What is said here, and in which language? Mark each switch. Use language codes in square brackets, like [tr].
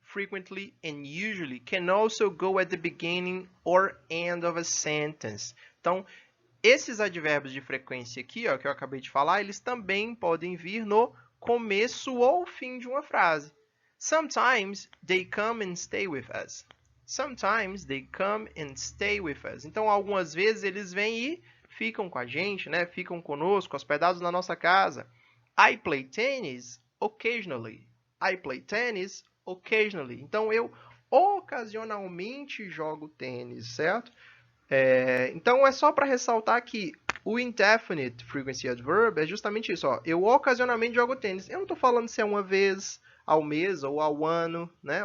[en] frequently, and usually can also go at the beginning or end of a sentence. [pt] Então, esses advérbios de frequência aqui, ó, que eu acabei de falar, eles também podem vir no começo ou fim de uma frase. [en] Sometimes they come and stay with us. Sometimes they come and stay with us. [pt] Então, algumas vezes eles vêm e ficam com a gente, né? Ficam conosco, hospedados na nossa casa. [en] I play tennis occasionally. I play tennis occasionally. [pt] Então, eu ocasionalmente jogo tênis, certo? Então, é só para ressaltar que o indefinite frequency adverb é justamente isso. Ó. Eu ocasionalmente jogo tênis. Eu não estou falando se é uma vez ao mês ou ao ano, né?